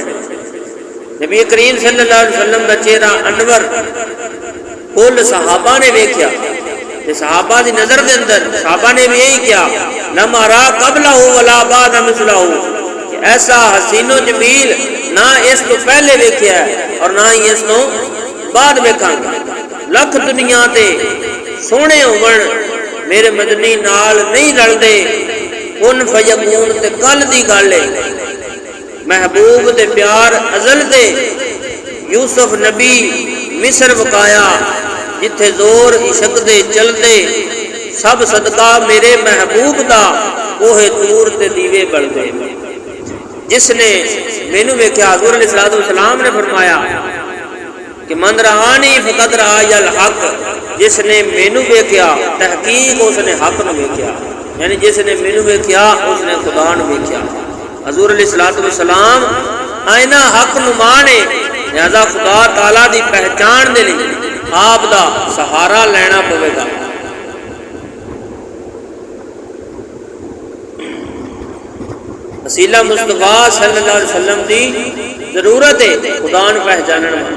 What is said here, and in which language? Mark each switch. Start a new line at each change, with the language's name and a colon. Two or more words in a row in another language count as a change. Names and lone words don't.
Urdu: نبی کریم
Arabic: صلی اللہ علیہ وسلم
Urdu: کا چہرہ انور کل صحابہ نے دیکھا.
Punjabi: صحابہ دی نظر دے اندر صحابہ نے بھی یہی کیا
Arabic: لم ارا قبلہ ولا بعد مثلہ
Punjabi: کہ ایسا حسین و جمیل نہ اس تو پہلے دیکھا ہے اور نہ ہی اس تو بعد دیکھاں گا. لکھ دنیا تے سونے ہون میرے مدنی نال نہیں رلدے کن فیکون تے کل دی گل ہے. محبوب دے پیار ازل دے یوسف نبی مصر وکایا جتھے زور عشق دے چل دے سب صدقہ میرے محبوب دا کوہ طور تے دیوے بڑھ گئے. جس نے مینوں ویکھیا حضور
Arabic: علیہ الصلوۃ والسلام
Punjabi: نے فرمایا کہ
Arabic: من رآنی فقد رآی الحق
Punjabi: جس نے مینوں ویکھیا تحقیق اس نے حق نو ویکھیا یعنی جس نے مینوں ویکھیا اس نے خدا نو ویکھیا. حضور
Arabic: علیہ الصلوۃ والسلام
Punjabi: آئینہ حق نما نے لہذا خدا تعالیٰ دی پہچان دے لئی آپ دا سہارا لینا پوے گا. وسیلہ مصطفیٰ
Arabic: صلی اللہ علیہ وسلم
Punjabi: دی ضرورت ہے خدا نو پہچانن والا.